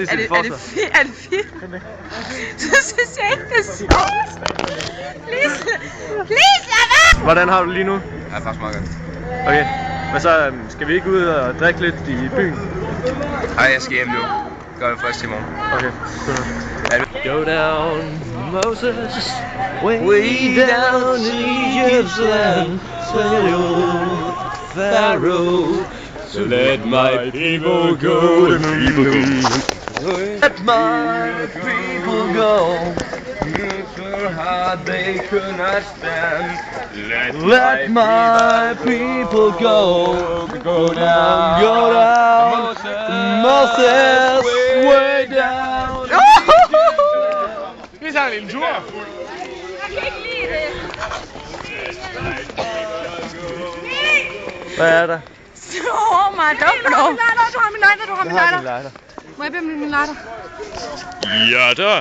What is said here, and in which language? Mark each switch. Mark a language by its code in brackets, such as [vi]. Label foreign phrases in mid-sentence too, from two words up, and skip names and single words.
[da] fint? Så synes jeg ikke, det er sjovt. Please, lad være! Hvordan har du lige nu? Ja, faktisk meget godt. Okay. Men så skal vi ikke ud og drikke lidt i byen? Ej, jeg skal hjem nu. Gør det først i morgen. Okay. [en] Go down, Moses, way down in Egypt's land, Pharaoh, so let my people go, let my people go, so hard they could not stand, let my people go down, Moses, way down. [da] Vi tager en tur. Jeg kan ikke lide det. Hvad er der? Åh, mig dumt. Du har min lighter. lighter. Må jeg bede om min lighter? Ja da.